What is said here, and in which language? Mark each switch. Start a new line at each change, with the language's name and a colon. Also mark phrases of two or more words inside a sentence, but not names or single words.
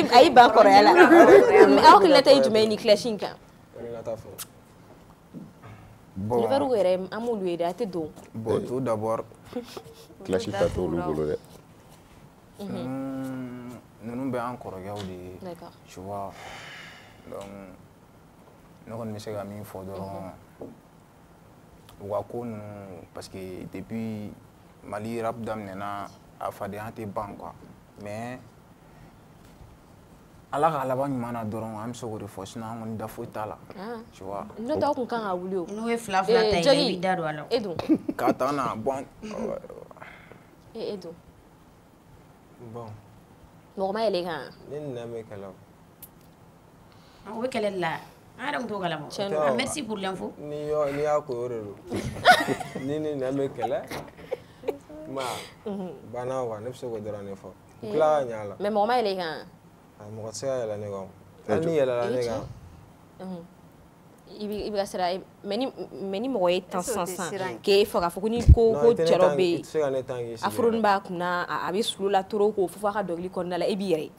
Bambara: o a y'i ban kɔrɔya la aw hakilina ta ye jumɛn ye ni clash in kan livre yɛrɛ an m'olu ye dɛ a tɛ don
French: bon tout d'abord
Bambara: clash ta t'olu bolo dɛ ninnu bɛ an kɔrɔkɛw de ye
French: tu vois
Bambara: donc ne kɔni bɛ se ka min fɔ dɔrɔn u ka ko ninnu
French: parce que
Bambara: depuis Mali rap daminɛna a fadenya tɛ ban quoi mais ala ka laban ɲuman na dɔrɔn an bɛ se k'o de fɔ sinon an kɔni da foyi t'a la
French: tu vois
Bambara: n'o tɛ aw kun kan ka wuli o n'o ye fila ta ye i b'i da don a la e dun k'a ta na bon e dun bon mɔgɔ ma yɛlɛ kan ne ni na bɛ kɛlɛ o bɛ kɛlɛ la
French: Merci pour l'info.
Bambara: Ni y'a ko yɔrɔ ni nɛn bɛ kɛlɛ ma banna wa ne bɛ se k'o dɔrɔn de fɔ tila ka ɲɛ a la. mais mɔgɔ ma yɛlɛ i kan. mɔgɔ tɛ se ka yɛlɛ ne kan hali ni yɛlɛla ne kan. I bɛ ka sira mais ni mɔgɔ ye tan sisan k'e fɔ k'a fɔ ko ni ko cɛ dɔ bɛ yen a furu b'a kunna a bɛ sulu la trop k'o fɔ a ka dɔnkili kɔnɔna la e b'i yɛrɛ.